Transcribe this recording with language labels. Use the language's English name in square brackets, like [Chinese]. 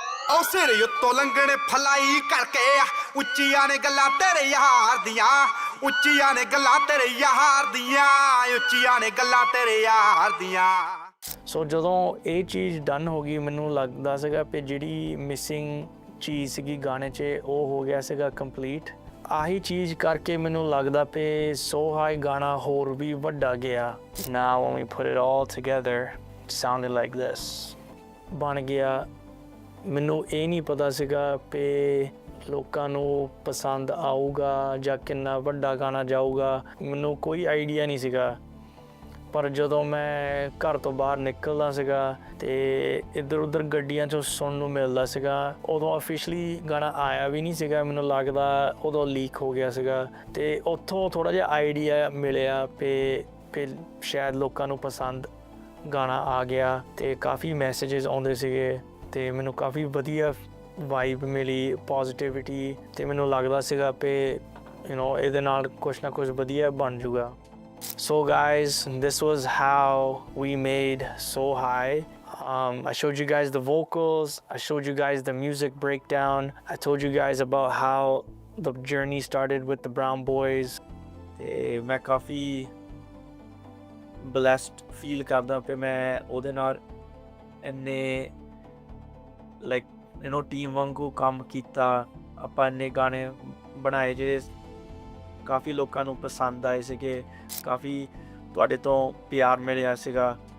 [Punjabi] ਉਹ ਸਿਰ ਉੱਤੋਂ ਲੰਘਣੇ ਫਲਾਈ ਕਰਕੇ ਉੱਚੀਆਂ ਨੇ ਗੱਲਾਂ ਤੇਰੇ ਯਾਰ ਦੀਆਂ ਉੱਚੀਆਂ ਨੇ ਗੱਲਾਂ ਤੇਰੇ ਯਾਰ ਦੀਆਂ ਉੱਚੀਆਂ ਨੇ ਗੱਲਾਂ ਤੇਰੇ ਯਾਰ ਦੀਆਂ। ਸੋ ਜਦੋਂ ਇਹ ਚੀਜ਼ ਡਨ ਹੋ ਗਈ, ਮੈਨੂੰ ਲੱਗਦਾ ਸੀਗਾ ਕਿ ਜਿਹੜੀ ਮਿਸਿੰਗ ਚੀਜ਼ ਸੀਗੀ ਗਾਣੇ 'ਚ ਉਹ ਹੋ ਗਿਆ ਸੀਗਾ ਕੰਪਲੀਟ। ਆਹੀ ਚੀਜ਼ ਕਰਕੇ ਮੈਨੂੰ ਲੱਗਦਾ ਕਿ ਸੋ ਹਾਈ ਗਾਣਾ ਹੋਰ ਵੀ ਵੱਡਾ ਗਿਆ। [English] Now when we put it all together, it sounded like this. [Punjabi] ਬਣ ਗਿਆ। ਮੈਨੂੰ ਇਹ ਨਹੀਂ ਪਤਾ ਸੀਗਾ ਕਿ ਲੋਕਾਂ ਨੂੰ ਪਸੰਦ ਆਊਗਾ ਜਾਂ ਕਿੰਨਾ ਵੱਡਾ ਗਾਣਾ ਜਾਊਗਾ, ਮੈਨੂੰ ਕੋਈ ਆਈਡੀਆ ਨਹੀਂ ਸੀਗਾ। ਪਰ ਜਦੋਂ ਮੈਂ ਘਰ ਤੋਂ ਬਾਹਰ ਨਿਕਲਦਾ ਸੀਗਾ ਤੇ ਇੱਧਰ ਉੱਧਰ ਗੱਡੀਆਂ 'ਚੋਂ ਸੁਣਨ ਨੂੰ ਮਿਲਦਾ ਸੀਗਾ, ਉਦੋਂ ਅਫੀਸ਼ਲੀ ਗਾਣਾ ਆਇਆ ਵੀ ਨਹੀਂ ਸੀਗਾ, ਮੈਨੂੰ ਲੱਗਦਾ ਉਦੋਂ ਲੀਕ ਹੋ ਗਿਆ ਸੀਗਾ। ਤੇ ਉੱਥੋਂ ਥੋੜ੍ਹਾ ਜਿਹਾ ਆਈਡੀਆ ਮਿਲਿਆ ਕਿ ਸ਼ਾਇਦ ਲੋਕਾਂ ਨੂੰ ਪਸੰਦ ਗਾਣਾ ਆ ਗਿਆ ਤੇ ਕਾਫੀ ਮੈਸੇजेस ਆਉਂਦੇ ਸੀਗੇ ਤੇ ਮੈਨੂੰ ਕਾਫੀ ਵਧੀਆ ਵਾਈਬ ਮਿਲੀ, ਪੋਜ਼ਿਟਿਵਿਟੀ, ਤੇ ਮੈਨੂੰ ਲੱਗਦਾ ਸੀਗਾ ਕਿ ਇਹਦੇ ਨਾਲ ਕੁਛ ਨਾ ਕੁਛ ਵਧੀਆ ਬਣ ਜੂਗਾ। [English] So guys, this was how we made So High. I showed you guys the vocals. I showed you guys the music breakdown. I told you guys about how the journey started with the Brown Boys. [Punjabi] ਤੇ ਮੈਂ ਕਾਫੀ blessed feel ਕਰਦਾ ਕਿ ਮੈਂ ਉਹਦੇ ਨਾਲ ਇੰਨੇ like team ਵਾਂਗੂ ਕੰਮ ਕੀਤਾ। ਆਪਾਂ ਇੰਨੇ ਗਾਣੇ ਬਣਾਏ ਜਿਹੜੇ ਕਾਫੀ ਲੋਕਾਂ ਨੂੰ ਪਸੰਦ ਆਏ ਸੀਗੇ, ਕਾਫੀ ਤੁਹਾਡੇ ਤੋਂ ਪਿਆਰ ਮਿਲਿਆ ਸੀਗਾ।